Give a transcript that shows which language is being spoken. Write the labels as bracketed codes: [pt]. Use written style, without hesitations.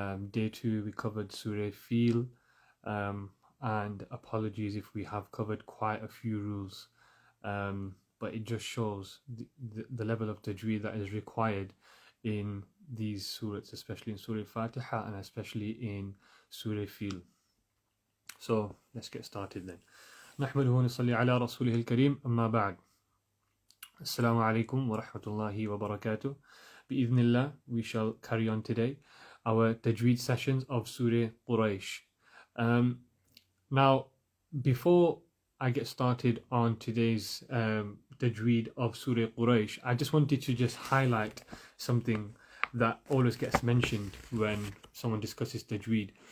[en] Day two we covered Surah Fil, and apologies if we have covered quite a few rules, but it just shows the level of tajweed that is required in these surahs, especially in Surah Fatiha and especially in Surah Fil. So let's get started then. [ar] نحمده ونصلي على رسوله الكريم أما بعد. السلام عليكم ورحمة الله وبركاته. بإذن الله, [en] we shall carry on today our tajweed sessions of Surah Quraysh. Now, before I get started on today's tajweed of Surah Quraysh, I just wanted to just highlight something that always gets mentioned when someone discusses tajweed.